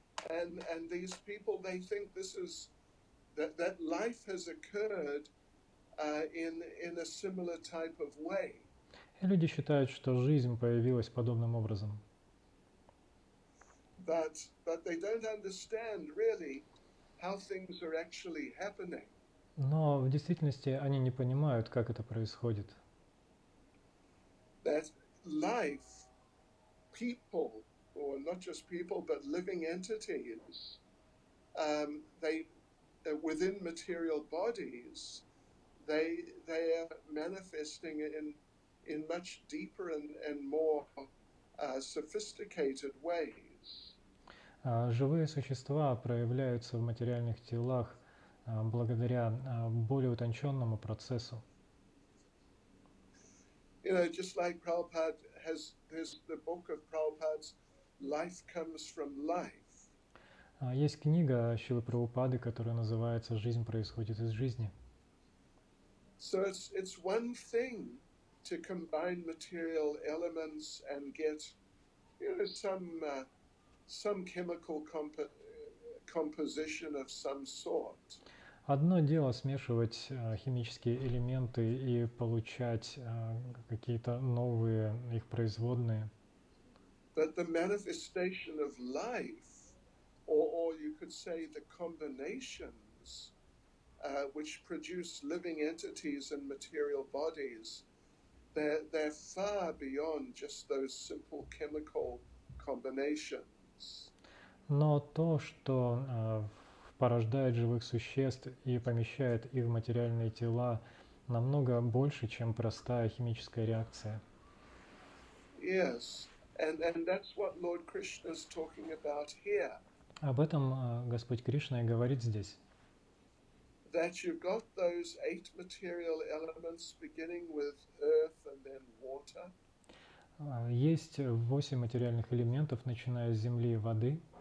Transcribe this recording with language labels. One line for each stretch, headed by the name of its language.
English: And these people, they think this is that life has occurred in a similar type of way.
Russian: И люди считают, что жизнь появилась подобным образом.
English: But they don't understand really how things are actually happening.
Russian: Но в действительности они не понимают, как это происходит.
English: That life, people, or not just people, but living entities, they within material bodies, they are manifesting in much deeper and more sophisticated ways.
Russian: Живые существа проявляются в материальных телах благодаря более утонченному процессу.
English: You know, just like Prabhupada there's the book of Prabhupada's Life Comes from Life.
Russian: Есть книга Шрилы Прабхупады, которая называется «Жизнь происходит из жизни».
English: So it's one thing to combine material elements and get, you know, some chemical composition of some sort.
Russian: Одно дело смешивать химические элементы и получать какие-то новые их производные.
English: But the manifestation of life, or you could say the combinations which produce living entities and material bodies, they're far beyond just those simple chemical combinations.
Russian: Но то, что порождает живых существ и помещает их в материальные тела, намного больше, чем простая химическая реакция.
English: Yes, and that's what Lord Krishna is talking about here.
Russian: Об этом Господь Кришна и говорит здесь.
English: That you've got those 8 material elements beginning with earth and then water.
Russian: Есть 8 материальных элементов, начиная с земли и воды.